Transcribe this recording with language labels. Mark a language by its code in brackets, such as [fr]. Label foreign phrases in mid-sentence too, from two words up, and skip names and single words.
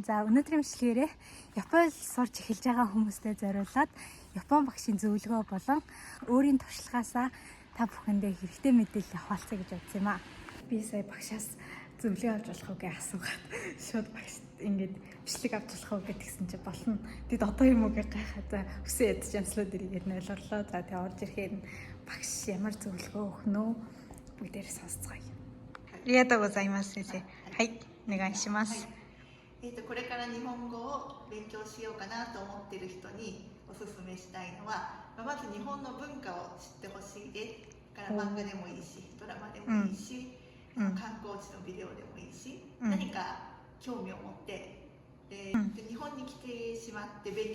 [mn] За өнөөдрийн бичлэгээрээ Японд сурч эхэлж байгаа хүмүүстэй зориулаад Япон багшийн зөвлөгөө болон өөрийн туршлагаасаа та бүхэндээ хэрэгтэй мэдээлэл хуваалцъя гэж бодсон юм аа. Би сая багшаас зөвлөгөө авч болох уу гэж асуугаад шууд багшд ингэж бичлэг авч болох уу гэдгсэн чинь болно. Тэд одоо юм уу гэж гайхаад за өсөө ядч амслууд ирээд ойлгорлоо. За тэгээ орж ирэхээр багш ямар зөвлөгөө өгөх нөө бүгдээр сонсцгоё. [ja] ありがとうございます先生。はい、お願いします。これから日本語を勉強しようかなと思っている人におすすめしたいのは、まず日本の文化を知ってほしいです。から漫画でもいいし、ドラマでもいいし、観光地のビデオでもいいし、何か興味を持ってで日本に来てしまって勉